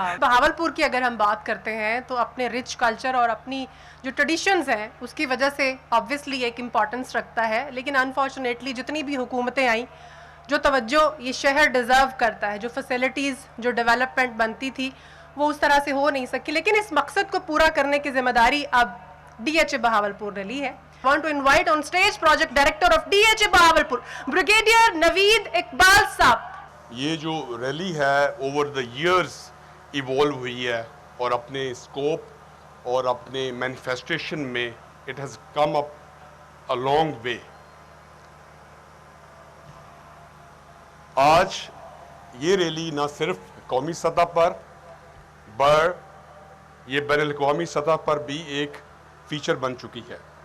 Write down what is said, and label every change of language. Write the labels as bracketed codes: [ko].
[hi] बहावलपुर की अगर हम बात करते हैं तो अपने रिच कल्चर और अपनी जो ट्रेडिशंस हैं उसकी वजह से ऑब्वियसली एक इम्पॉर्टेंस रखता है। लेकिन अनफॉर्चुनेटली जितनी भी हुकूमतें आई, जो तवज्जो ये शहर डिज़र्व करता है, जो फैसिलिटीज़, जो डेवलपमेंट बनती थी, वो उस तरह से हो नहीं सकी। लेकिन इस मकसद को पूरा करने की जिम्मेदारी अब DHA बहावलपुर ने ली है। [en] I want to invite on stage project director of DHA Bahawalpur, brigadier Naveed Iqbal sahab. [hi] ये जो रैली है [en] over the years [hi] इवॉल्व हुई है, और अपने स्कोप और अपने मैनिफेस्टेशन में [en] It has come up a long way. [hi] आज ये रैली ना सिर्फ कौमी सतह पर ये बैनुल-अक़वामी सतह पर भी एक फीचर बन चुकी है।